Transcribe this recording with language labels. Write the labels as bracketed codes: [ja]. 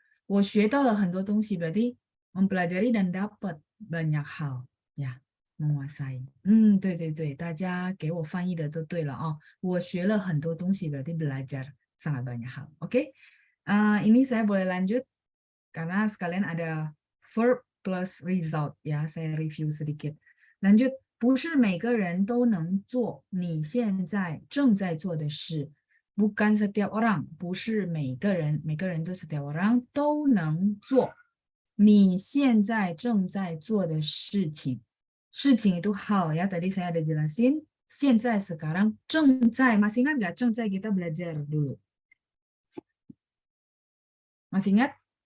[zh] 我学到了很多东西 [id] berarti mempelajari dan dapat banyak hal ya, menguasai. [zh] 对对对，大家给我翻译的都对了哦。我学了很多东西 [id] berarti belajar sangat banyak hal. Oke, ini saya boleh lanjut karena sekalian ada verb plus result ya. Saya review sedikit. [zh] Lanjut, 不是每个人都能做你现在正在做的事。 [id] Bukan setiap orang, [zh] 不是每个人都 [id] setiap orang [zh] 都能做你现在正在做的事情。 [id] 事情 itu hal ya, tadi saya ada jelasin. 现在 sekarang, 正在, masih ingat nggak 正在 kita belajar dulu? Masih ingat?